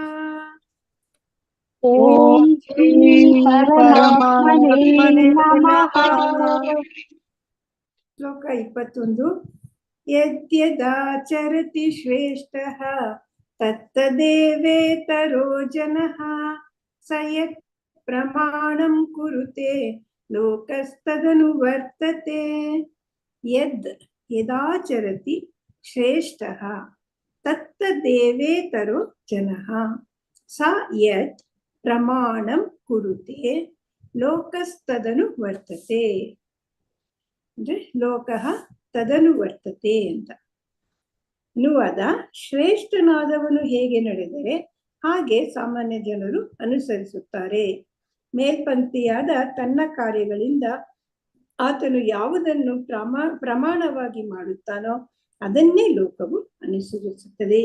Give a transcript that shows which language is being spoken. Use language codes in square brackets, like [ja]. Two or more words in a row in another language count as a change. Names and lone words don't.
[sa] ಓಂ ಶ್ರೀ ಪರಮಾತ್ಮನೇ ನಮಃ. ಶ್ಲೋಕ 21. ಯದ್ಯದಾಚರತಿ ಶ್ರೇಷ್ಠಃ ತತ್ತದೇವೇತರೋ ಜನಃ ಸ ಯತ್ ಪ್ರಮಾಣಂ ಕುರುತೆ ಲೋಕಸ್ತದನುವರ್ತತೆ. ಯದಾಚರತಿ ಶ್ರೇಷ್ಠಃ ತತ್ತದೇವೇತರೋ ಜನಃ ಸ ಯತ್ ಪ್ರಮಾಣಂ ಕುರುತೆ ಲೋಕಸ್ತದನು ವರ್ತತೆ. [kn] ಅಂದ್ರೆ [sa] ಲೋಕಃ ತದನು ವರ್ತತೆ [kn] ಅಂತ ಅನುವಾದ. ಶ್ರೇಷ್ಠನಾದವನು ಹೇಗೆ ನಡೆದರೆ ಹಾಗೆ ಸಾಮಾನ್ಯ ಜನರು ಅನುಸರಿಸುತ್ತಾರೆ. ಮೇಲ್ಪಂಕ್ತಿಯಾದ ತನ್ನ ಕಾರ್ಯಗಳಿಂದ ಆತನು ಯಾವುದನ್ನು ಪ್ರಮಾಣವಾಗಿ ಮಾಡುತ್ತಾನೋ ಅದನ್ನೇ ಲೋಕವು ಅನುಸರಿಸುತ್ತದೆ.